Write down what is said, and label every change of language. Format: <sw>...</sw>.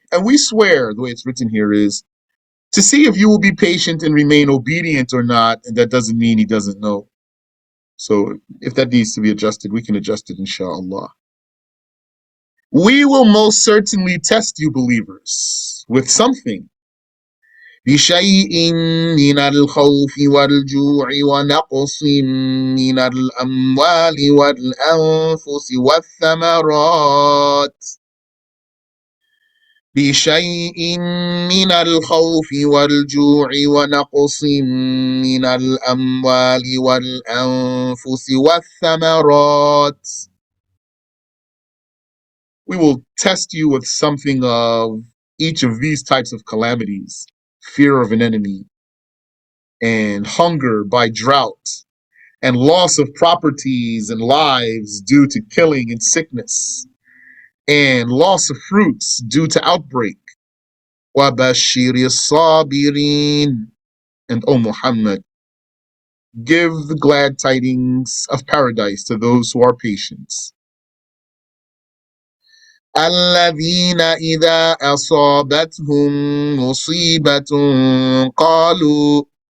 <en>And we swear, the way it's written here is, to see if you will be patient and remain obedient or not, and that doesn't mean he doesn't know. So if that needs to be adjusted, we can adjust it, inshallah. We will most certainly test you, believers, with something.</en> <ar>بشيء من الخوف والجوع ونقص من الأموال والأنفس والثمرات. بشيء من الخوف والجوع ونقص من الأموال والأنفس والثمرات.</ar> <en>We will test you with something of each of these types of calamities: fear of an enemy, and hunger by drought, and loss of properties and lives due to killing and sickness, and loss of fruits due to outbreak.</en> <ar>وَبَشِّرِ الصَّابِرِينَ.</ar> <en>And O Muhammad, give the glad tidings of paradise to those who are patient.</en> <ar>الذين إذا أصابتهم مصيبة قالوا.</ar>